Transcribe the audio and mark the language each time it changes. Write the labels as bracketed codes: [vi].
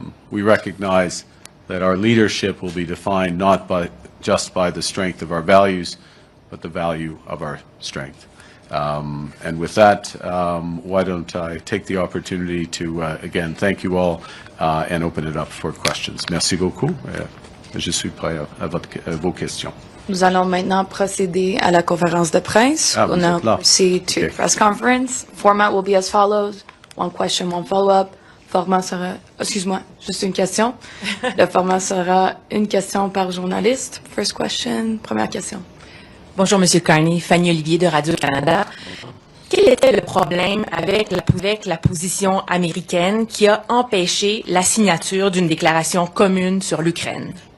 [en] We recognize that our leadership will be defined not just by the strength of our values, but the value of our strength. And with that, why don't I take the opportunity to, again, thank you all and open it up for questions. [fr] Merci beaucoup. Je suis prêt à vos questions. Nous allons maintenant procéder à la conférence de presse. [en] We'll now proceed to press conference. Format will be as follows. One question, one follow-up. [fr] Format sera... Excuse-moi, juste une question. Le format sera une question par journaliste. [en] First question, [fr] première question. Bonjour, Monsieur Carney. Fanny Olivier de Radio-Canada. Quel était le problème avec la position américaine qui a empêché la signature d'une déclaration commune sur l'Ukraine?